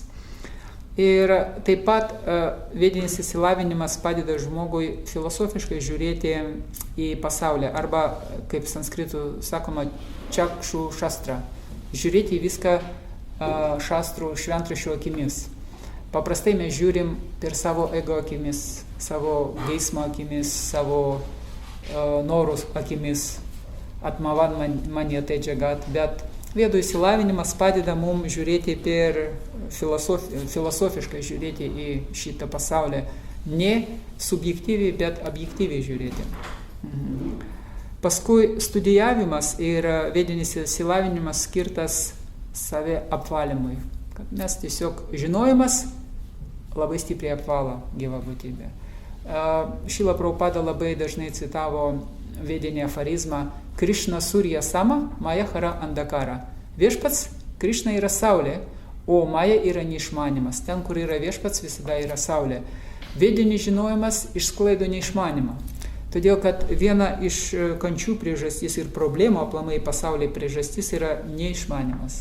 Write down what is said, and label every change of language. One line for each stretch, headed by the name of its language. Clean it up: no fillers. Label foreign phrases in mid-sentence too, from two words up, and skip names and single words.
Lithuanian: Ir taip pat vedinis įsilavinimas padeda žmogui filosofiškai žiūrėti į pasaulį, arba, kaip sanskritų sakoma,
Sanskrit: चक्षुः शास्त्र,
Lithuanian: žiūrėti į viską šastrų šventraščių akimis. Paprastai mes žiūrim per savo ego akimis, savo geismo akimis, savo norus akimis,
Sanskrit: आत्मवन् मन्यते जगत्,
Lithuanian: bet vedų įsilavinimas padeda mums žiūrėti per filosofiškai žiūrėti į šitą pasaulį. Ne subjektyviai, bet objektyviai žiūrėti. Paskui studijavimas ir vedinis įsilavinimas skirtas save apvalymui. Kad mes tiesiog žinojimas labai stipriai apvalo gyvą būtybę. Šrila Prabhupada labai dažnai citavo vedinį aforizmą
Sanskrit: कृष्ण सूर्य सम माया हर अन्धकार.
Lithuanian: Viešpats Krišna yra saulė, o Maja yra neišmanimas. Ten, kur yra viešpats, visada yra saulė. Vedinis žinojimas išsklaido neišmanimą. Todėl, kad viena iš kančių priežastis ir problemų aplamai pasaulyje priežastis yra neišmanimas.